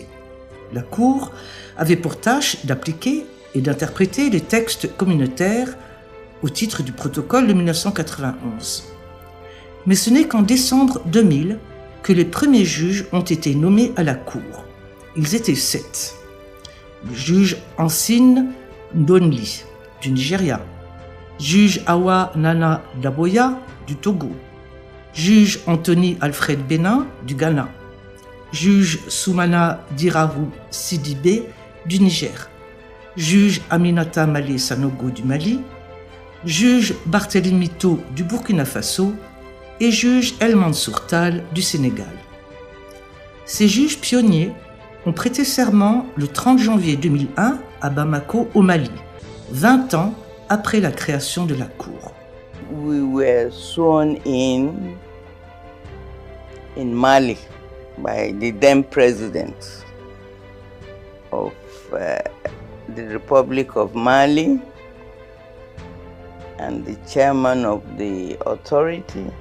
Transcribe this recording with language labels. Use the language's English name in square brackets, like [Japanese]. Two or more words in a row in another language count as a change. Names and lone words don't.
[French] La Cour avait pour tâche d'appliquer et d'interpréter les textes communautaires au titre du protocole de 1991. Mais ce n'est qu'en décembre 2000 que les premiers juges ont été nommés à la Cour. Ils étaient 7. Le juge Ansine Ndonli, du Nigeria, juge Awa Nana Daboya, du Togo, juge Anthony Alfred Benin, du Ghana, juge Soumana Dirahu Sidibé, du Niger, juge Aminata Malé Sanogo, du Mali, juge Barthélémy To, du Burkina Faso et juge El Mansour Tal, du Sénégal. Ces juges pionniers ont prêté serment le 30 janvier 2001 à Bamako, au Mali, 20 ans après la création de la Cour. [English] We were sworn in Mali by the then president of the Republic of Mali and the chairman of the authority.